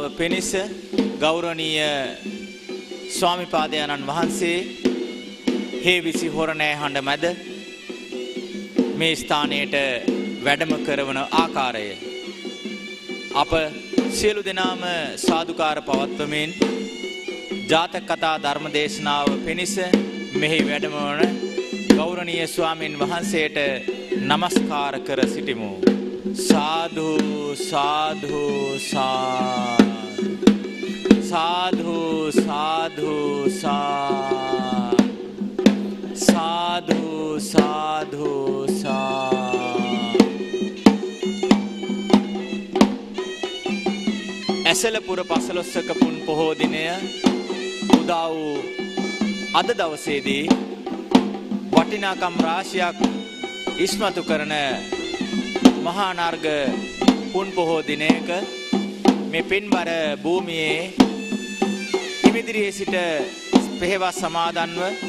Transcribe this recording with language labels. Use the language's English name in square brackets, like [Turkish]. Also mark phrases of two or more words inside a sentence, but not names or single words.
[Sinhala] පිණිස ගෞරවනීය ස්වාමිපාදයන්න් වහන්සේ හේවිසි හොරණෑ හඬ මැද මේ ස්ථානයට වැඩම කරවන ආකාරය අප සියලු දෙනාම සාදුකාර පවත්වමින් ජාතක කතා ධර්මදේශනාව පිණිස මෙහි වැඩමවන ගෞරවනීය ස්වාමින් වහන්සේට නමස්කාර කර සිටිමු. සාදු සාදු සාදු සාදු සාදු සාදු ඇසලපුර පසළොස්වක පුන් පොහෝ දිනය උදා වූ අද දවසේදී වටිනාකම් රාශියක් ඉස්මතු කරන මහා නාර්ග පුන් පොහෝ දිනයක මේ පින්බර භූමියේ හිමිදිරියේ සිට පෙහෙවස් සමාදන්ව